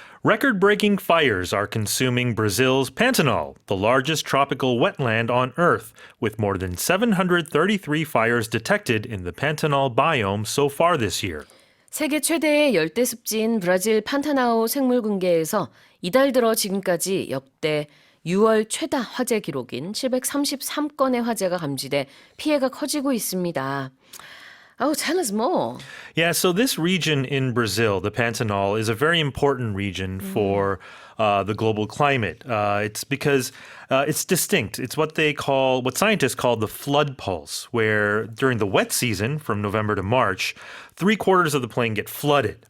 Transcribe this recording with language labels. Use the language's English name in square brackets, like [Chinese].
[English] Record-breaking fires are consuming Brazil's Pantanal, the largest tropical wetland on Earth, with more than 733 fires detected in the Pantanal biome so far this year. [Korean] 세계 최대의 열대 습지인 브라질 판타나우 생물군계에서 이달 들어 지금까지 역대 6월 최다 화재 기록인 733건의 화재가 감지돼 피해가 커지고 있습니다. [English] Oh, tell us more. Yeah, so this region in Brazil, the Pantanal, is a very important region for the global climate. It's because it's distinct. It's what scientists call the flood pulse, where during the wet season, from November to March, 3/4 of the plain get flooded.